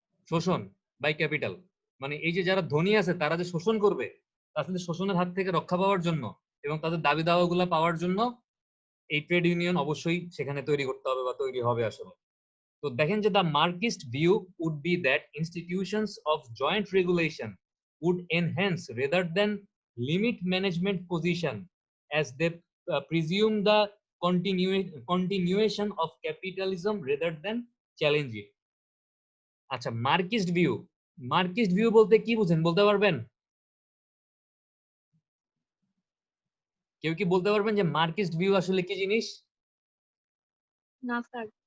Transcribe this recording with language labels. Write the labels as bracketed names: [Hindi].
[Bangla] শোষণ by capital, মানে এই যে যারা ধনী আছে তারা যে শোষণ করবে, তাদের শোষণের হাত থেকে রক্ষা পাওয়ার জন্য এবং তাদের দাবি দাওয়াগুলো পাওয়ার জন্য এই ট্রেড ইউনিয়ন অবশ্যই সেখানে তৈরি করতে হবে বা তৈরি হবে আসলে। তো দেখেন যে [English] The Marxist view would be that institutions of joint regulation would enhance rather than limit management position as they presume the continuation of capitalism rather than challenge it. [Bangla] আচ্ছা, মার্কিস্ট ভিউ বলতে কি বুঝেন বলতে পারবেন? কেউ কি বলতে পারবেন যে মার্কিস্ট ভিউ আসলে কি জিনিস? না স্যার।